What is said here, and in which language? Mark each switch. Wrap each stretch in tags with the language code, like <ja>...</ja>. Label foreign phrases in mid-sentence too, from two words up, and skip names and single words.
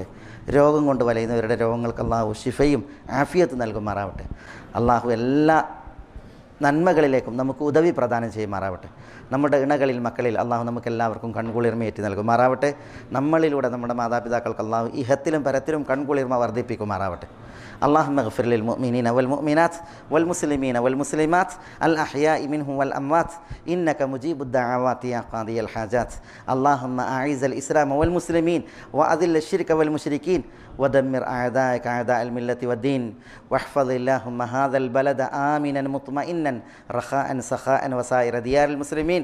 <ml>രോഗം കൊണ്ട് വലയുന്നവരുടെ രോഗങ്ങൾക്ക് അള്ളാഹു ശിഫയും ആഫിയത്ത് നൽകുമാറാവട്ടെ. അള്ളാഹു എല്ലാ നന്മകളിലേക്കും നമുക്ക് ഉദവി പ്രദാനം ചെയ്യുമാറാവട്ടെ. നമ്മുടെ ഇണകളിൽ, മക്കളിൽ അള്ളാഹു നമുക്ക് എല്ലാവർക്കും കൺകുളിർമയേറ്റി നൽകുമാറാവട്ടെ. നമ്മളിലൂടെ നമ്മുടെ മാതാപിതാക്കൾക്ക് അള്ളാഹു ഇഹത്തിലും പരത്തിലും കൺകുളിർമ വർദ്ധിപ്പിക്കുമാറാവട്ടെ.</ml> <ar>اللهم اغفر للمؤمنين والمؤمنات والمسلمين والمسلمات الأحياء منهم والأموات إنك مجيب الدعوات يا قاضي الحاجات. اللهم أعز الإسلام والمسلمين وأذل الشرك والمشركين ودمر أعداءك أعداء الملة والدين واحفظ اللهم هذا البلد آمنا مطمئنا رخاء سخاء وسائر ديار المسلمين.</ar>